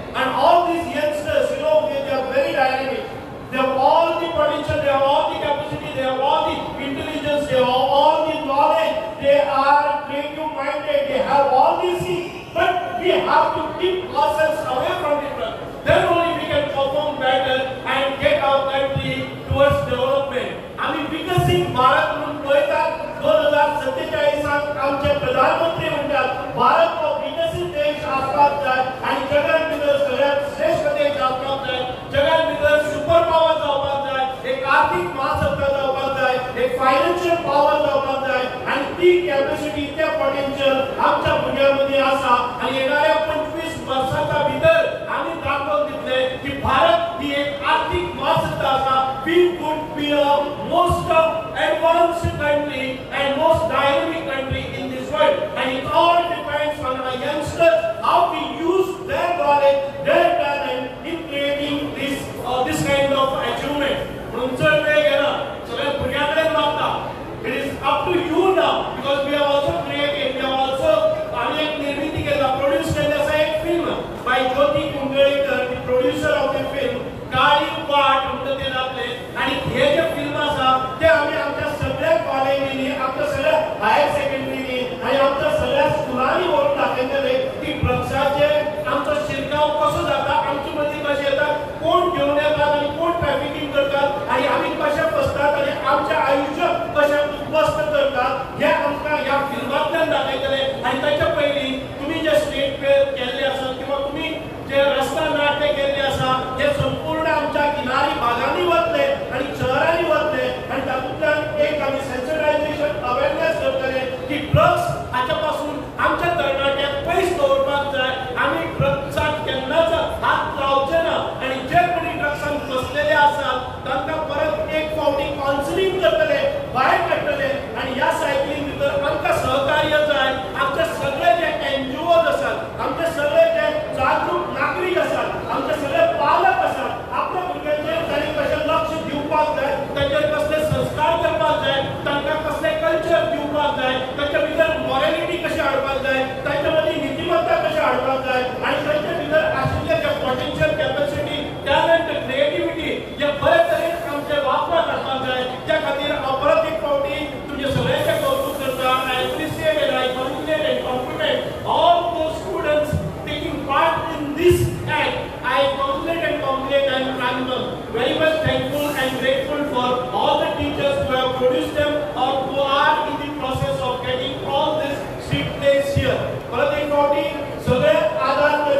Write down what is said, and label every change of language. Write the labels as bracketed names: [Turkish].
[English] And all these youngsters, you know, they are very dynamic. They have all the potential, they have all the capacity, they have all the intelligence, they have all the knowledge, they are creative minded, they have all these things. But we have to keep ourselves away from the drug. Then only we can perform better and get our country towards development. [Konkani] आम्ही विकसित भारत म्हणून पळयतात. 2047 आमचे प्रधानमंत्री म्हणतात भारत हो विकसित देश आसपाक जाय आणि जगात भितर सगळ्यात श्रेष्ठ देश आसपाक जाय. जगात भितर सुपर पॉवर जावपाक जाय, एक आर्थिक महासत्ता जावपाक जाय, एक फायनान्शियल पॉवर जावपाक जाय. आणि ती कॅपॅसिटी, ते पोटेन्शियल आमच्या भुरग्यांमध्ये आसा. आणि येणाऱ्या 25 वर्षांच्या भितर आम्ही दाखवून दितले की भारत ही एक आर्थिक महासत्ता आसा. [English] We could be a most advanced country and most dynamic country in this world. And it all depends on our youngsters, how we use their knowledge, their talent in creating this kind of achievement. [Konkani] म्हणून जर वेळ गेला सगळ्या भुरग्यांकडेन मागता. [English] It is up to you now, because we have also created, we have also [Konkani] आम्ही एक निर्मिती केला, प्रोड्यूस केला असा एक फिल्म [English] by Jyoti Kundalekar, the producer of the film. [Konkani] काळी वाट म्हणून ते दाखले. आणि हे जे फिल्म आसा ते आम्ही आमच्या सगळ्या कॉलेजींनी, आमच्या सगळ्या हायर सेकंडरीनी आणि आमच्या सगळ्या स्कुलांनी व्हरून दाखयतले की ड्रग्साचे आमचो शिरकाव कसो जाता, आमचे मदीं कशें येतात, कोण घेवन येतात आणि कोण ट्रॅफिकिंग करतात, आणि आमी कशें फसतात आणि आमचें आयुश्य कशें उद्ध्वस्त करतात, हे आमकां ह्या फिल्मांतल्यान दाखयतले. आणि ताच्या पयलीं तुमी जे स्टेट फेअर केल्ले आसा किंवा तुमी जे रस्ता नाट्य केल्ले आसा हे संपूर्ण आमच्या किनारी भागांनी वतले आणि शहरांनी वतले. आणि तातूंतल्यान एक आमी सेन्सिटायझेशन अवेअरनेस करतले की ड्रग्स हाच्या पासून आमच्या तरणाट्यांक पयस दवरपाक जाय. आमी ड्रग्साक केन्नाच हात लावचे ना. आणि जे कोणी ड्रग्सान फसलेले आसात तांकां परत एक फावटी कावन्सिलींग करतले, भायर काडटले. आणि ह्या सायकलीन भितर आमकां सहकार्य जाय. आमचे सगळे जे NGOs आसात, आमचे सगळे जे जागरूक नागरीक आसात, आमचे सगळे पालक आसात, आपल्या भुरग्यांचेर तांणी कशें लक्ष दिवपाक जाय, तांचेर कसले संस्कार करपाक जाय, तांकां कसले कल्चर दिवपाक जाय, तांच्या भितर मॉरॅलिटी कशी हाडपाक जाय, तांच्या मदीं नीतिमत्ता कशी हाडपाक जाय. आणि तांच्या भितर आशिल्ले जे पोटेन्शियल, कॅपॅसिटी, टॅलंट, क्रिएटिविटी हे बरे तरेन आमचे वापराक हाडपाक जाय. त्या खातीर हांव परत एक फावटी तुमचे सगळ्यांचे कौतुक करता. [English] I appreciate and I congratulate and compliment all those students taking part in this act. I congratulate and congratulate, and I'm very much thankful and grateful for all the teachers who have produced them or who are in the process of getting all this street plays here. [Konkani] परत एक फावटी सगळे आदार